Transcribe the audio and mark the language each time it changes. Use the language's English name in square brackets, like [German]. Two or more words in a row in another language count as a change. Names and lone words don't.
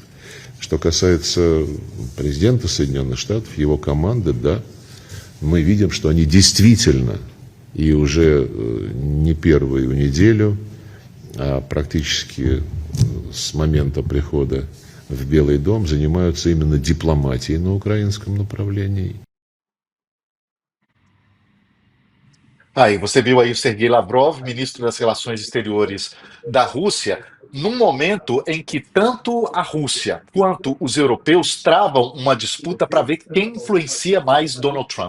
[Russian] Что касается президента Соединенных Штатов, его команды, да, мы видим, что они действительно и уже не первую неделю, а практически с момента прихода в Белый дом занимаются именно дипломатией на украинском направлении. [Portuguese] Aí, você viu aí o Sergei Lavrov, ministro das Relações Exteriores da Rússia, num momento em que tanto a Rússia quanto os europeus travam uma disputa para ver quem influencia mais Donald Trump.